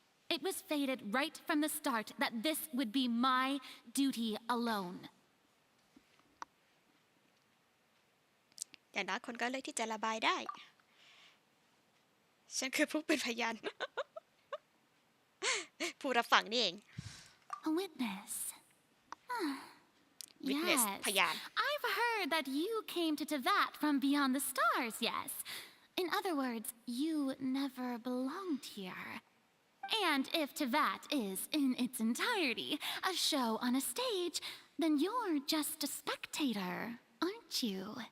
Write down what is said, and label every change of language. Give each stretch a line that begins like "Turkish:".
English: It was fated right from the start that this would be my duty alone.
Thai: อย่างน้อยคนก็เลยที่จะระบายได้ฉันคือผู้เป็นพยาน ผู้รับฟังนี่เอง
English: A witness. Witness พยาน I've heard that you came to Tevat from beyond the stars, yes. In other words, you never belonged here. And if Tevat is, in its entirety, a show on a stage, then you're just a spectator, aren't you?